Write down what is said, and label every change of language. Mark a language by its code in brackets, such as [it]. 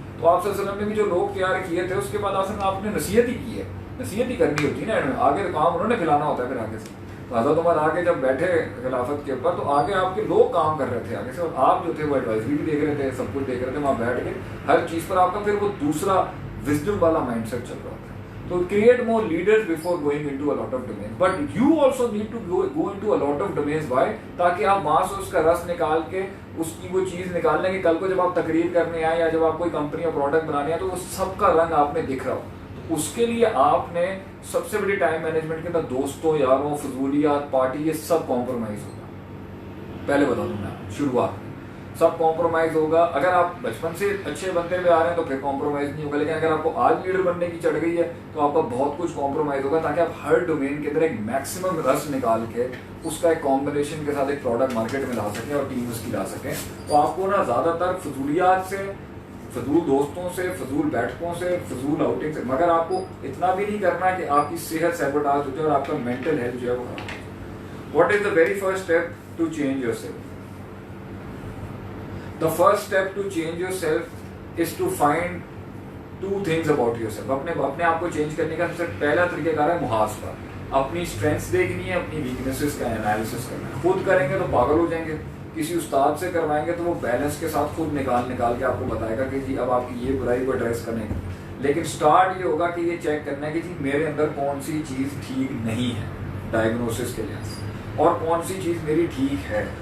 [ur] تو آپ صلی اللہ علیہ وسلم نے بھی جو لوگ تیار کیے تھے اس کے بعد آپ نے نصیحت ہی کی ہے, نصیحت ہی کرنی ہوتی ہے نا, آگے تو کام انہوں نے کھلانا ہوتا ہے. پھر آگے سے حضرت عمر آگے جب بیٹھے خلافت کے اوپر تو آگے آپ کے لوگ کام کر رہے تھے آگے سے, اور آپ جو تھے وہ ایڈوائزری بھی دیکھ رہے تھے, سب کچھ دیکھ رہے تھے وہاں بیٹھ کے. ہر چیز پر آپ کا پھر وہ دوسرا وزڈم والا مائنڈ سیٹ چل رہا ہوتا ہے. تو [en] create more leaders before going into a lot of domains, but you also need to go into a lot of domains. Why? [ur] تاکہ آپ وہاں سے اس کا رس نکال کے اس کی وہ چیز نکال لیں کہ کل کو جب آپ تقریر کرنے آئے یا جب آپ کوئی کمپنی یا پروڈکٹ بنانے آئے تو وہ سب کا رنگ آپ میں دکھ رہا ہو. تو اس کے لیے آپ نے سب سے بڑی ٹائم مینجمنٹ کے اندر دوستوں, یاروں, فضولیات, پارٹی, یہ سب کمپرومائز ہوگا. پہلے بتا دوں میں شروعات میں سب کمپرومائز ہوگا. اگر آپ بچپن سے اچھے بنتے ہوئے آ رہے ہیں تو پھر کمپرومائز نہیں ہوگا, لیکن اگر آپ کو آج لیڈر بننے کی چڑھ گئی ہے تو آپ کا بہت کچھ کمپرومائز ہوگا تاکہ آپ ہر ڈومین کے اندر ایک میکسیمم رس نکال کے اس کا ایک کمبینیشن کے ساتھ ایک پروڈکٹ مارکیٹ میں لا سکیں اور ٹیم اس کی لا سکیں. تو آپ کو نا زیادہ تر فضولیات سے, فضول دوستوں سے, فضول بیٹھکوں سے, فضول آؤٹنگ سے, مگر آپ کو اتنا بھی نہیں کرنا کہ آپ کی صحت سیبوٹاج ہو جائے اور آپ کا مینٹل ہیلتھ جو ہے وہ خراب ہو. [en] What is the very first step to change yourself? The first step to change yourself is to find two things about yourself. [ur] اپنے آپ کو چینج کرنے کا سب سے پہلا طریقہ کار ہے محاسبہ. اپنی اسٹرینتھس دیکھنی ہے, اپنی ویکنیسز کا انالیسس کرنا ہے. خود کریں گے تو پاگل ہو جائیں گے, کسی استاد سے کروائیں گے تو وہ بیلنس کے ساتھ خود نکال کے آپ کو بتائے گا کہ جی اب آپ کی یہ برائی کو ایڈریس کرنے کی. لیکن اسٹارٹ یہ ہوگا کہ یہ چیک کرنا ہے کہ جی میرے اندر کون سی چیز ٹھیک نہیں ہے ڈائگنوسس کے لحاظ سے, اور کون سی چیز میری ٹھیک ہے.